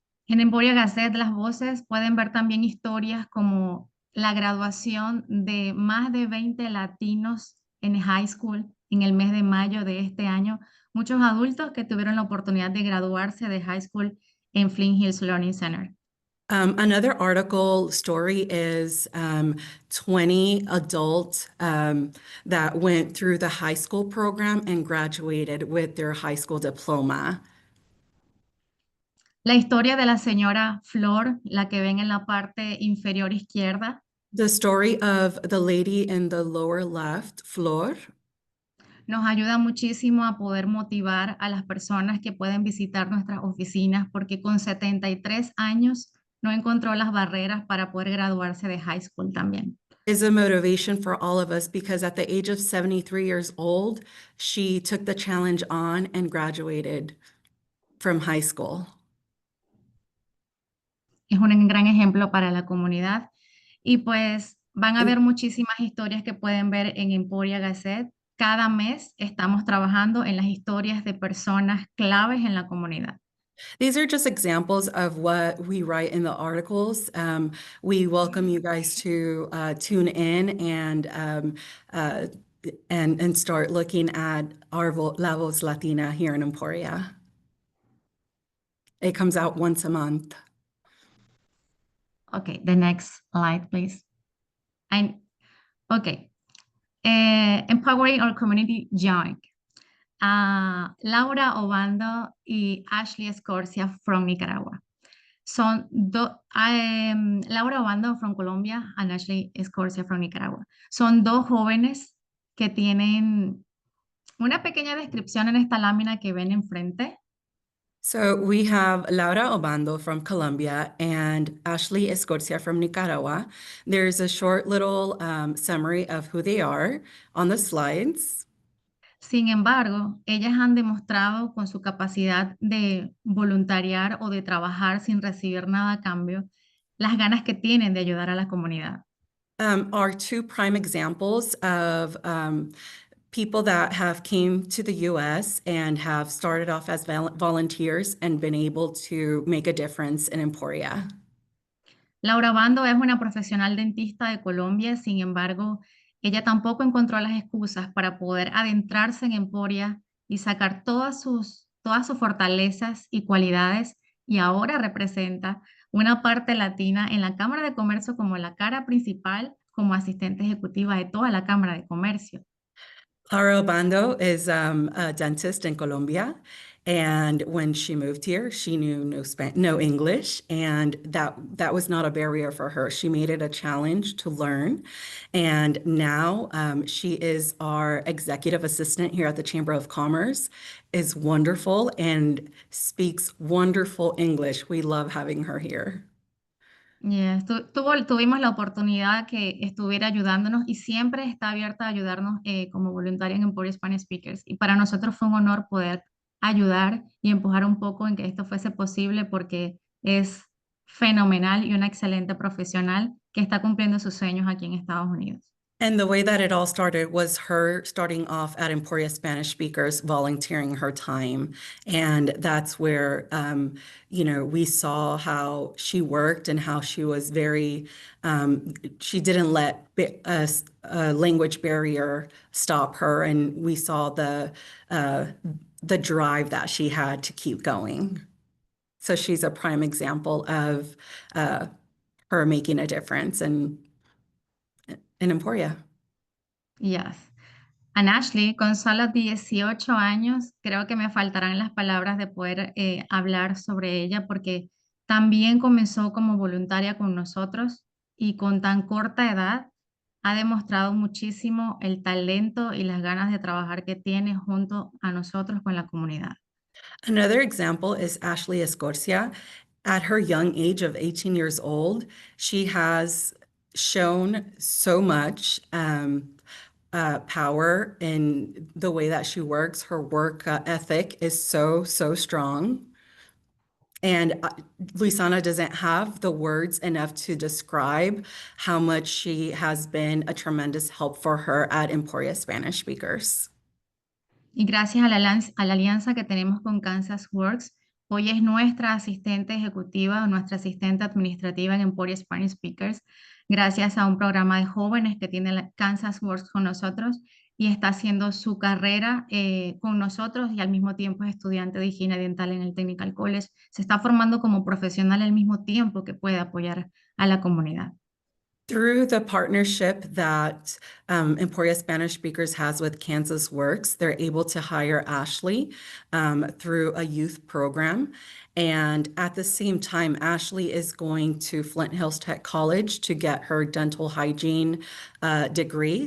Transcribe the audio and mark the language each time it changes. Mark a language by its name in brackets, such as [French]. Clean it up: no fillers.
[Spanish] En Emporia Gazette, las voces pueden ver también historias como la graduación de más de 20 latinos en high school en el mes de mayo de este año. Muchos adultos que tuvieron la oportunidad de graduarse de high school en Flint Hills Learning Center. [English] Another article story is 20 adults that went through the high school program and graduated with their high school diploma. [Spanish] La historia de la señora Flor, la que ven en la parte inferior izquierda, [English] The story of the lady in the lower left, Flor, [Spanish] nos ayuda muchísimo a poder motivar a las personas que pueden visitar nuestras oficinas porque con 73 años no encontró las barreras para poder graduarse de high school también. [English] is a motivation for all of us because at the age of 73 years old, she took the challenge on and graduated from high school. [Spanish] Es un gran ejemplo para la comunidad y pues van a ver muchísimas historias que pueden ver en Emporia Gazette. Cada mes estamos trabajando en las historias de personas claves en la comunidad. [English] These are just examples of what we write in the articles. We welcome you guys to tune in and start looking at our La Voz Latina here in Emporia. It comes out once a month. Okay, the next slide, please. Okay, empowering our community young. Laura Obando y Ashley Escorcia from Nicaragua. Laura Obando from Colombia and Ashley Escorcia from Nicaragua. [Spanish] Son dos jóvenes que tienen una pequeña descripción en esta lámina que ven enfrente. [English] So we have Laura Obando from Colombia and Ashley Escorcia from Nicaragua. There's a short little summary of who they are on the slides. [Spanish] Sin embargo, ellas han demostrado con su capacidad de voluntariar o de trabajar sin recibir nada a cambio, las ganas que tienen de ayudar a la comunidad. [English] Are two prime examples of people that have came to the U.S. and have started off as volunteers and been able to make a difference in Emporia. [Spanish] Laura Bando es una profesional dentista de Colombia, sin embargo, ella tampoco encontró las excusas para poder adentrarse en Emporia y sacar todas sus fortalezas y cualidades y ahora representa una parte latina en la Cámara de Comercio como la cara principal, como asistente ejecutiva de toda la Cámara de Comercio. [English] Laura Obando is a dentist in Colombia, and when she moved here, she knew no English, and that was not a barrier for her. She made it a challenge to learn, and now she is our executive assistant here at the Chamber of Commerce, is wonderful and speaks wonderful English. We love having her here. Yes, [Spanish] tuvimos la oportunidad que estuviera ayudándonos y siempre está abierta a ayudarnos como voluntaria en Emporia Spanish Speakers. Y para nosotros fue un honor poder ayudar y empujar un poco en que esto fuese posible porque es fenomenal y una excelente profesional que está cumpliendo sus sueños aquí en Estados Unidos. [English] And the way that it all started was her starting off at Emporia Spanish Speakers, volunteering her time. And that's where, we saw how she worked and how she was she didn't let a language barrier stop her. And we saw the drive that she had to keep going. So she's a prime example of her making a difference in Emporia. Yes. And [Spanish] Ashley, con solo 18 años, creo que me faltarán las palabras de poder hablar sobre ella porque También comenzó como voluntaria con nosotros y con tan corta edad ha demostrado muchísimo el talento y las ganas de trabajar que tiene junto a nosotros con la comunidad. [English] Another example is Ashley Escorcia. At her young age of 18 years old, she has shown so much power in the way that she works. Her work ethic is so strong. And Luisana doesn't have the words enough to describe how much she has been a tremendous help for her at Emporia Spanish Speakers. [Spanish] Y gracias a la alianza que tenemos con Kansas Works, hoy es nuestra asistente ejecutiva o nuestra asistente administrativa en Emporia Spanish Speakers, gracias a un programa de jóvenes que tiene Kansas Works con nosotros y está haciendo su carrera con nosotros y al mismo tiempo es estudiante de higiene dental en el Technical College. Se está formando como profesional al mismo tiempo que puede apoyar a la comunidad. [English] Through the partnership that Emporia Spanish Speakers has with Kansas Works, they're able to hire Ashley through a youth program. And at the same time, Ashley is going to Flint Hills Tech College to get her dental hygiene degree.